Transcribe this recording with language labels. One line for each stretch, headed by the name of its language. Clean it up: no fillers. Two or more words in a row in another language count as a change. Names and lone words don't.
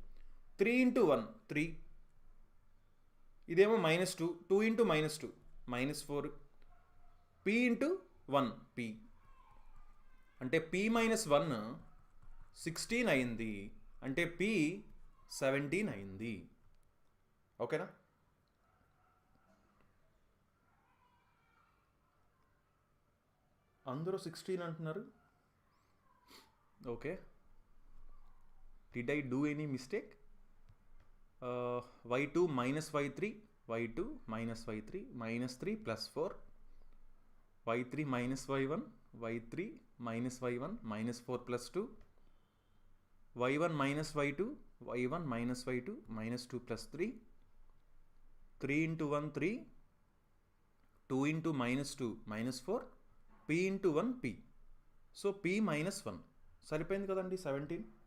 Telugu: 3 ఇంటూ 1 3, ఇదేమో -2, 2 ఇంటూ -2 -4, p ఇంటూ 1 p అంటే p మైనస్ 1 16 అయింది, అంటే p 17 అయింది. ఓకేనా? అందరూ 16 అంటున్నారు. ఓకే,
English: Did I do any mistake?
Telugu: y2 మైనస్ y3, y2 మైనస్ y3 -3 + 4, y3 మైనస్ y1, y3 మైనస్ y1 -4 + 2, y1 మైనస్ y2, y1 మైనస్ y2 -2 + 3, 3 ఇంటూ 1 3, 2 ఇంటూ -2 -4, p ఇంటూ 1 p, సో p -1 సరిపోయింది కదండి, 17.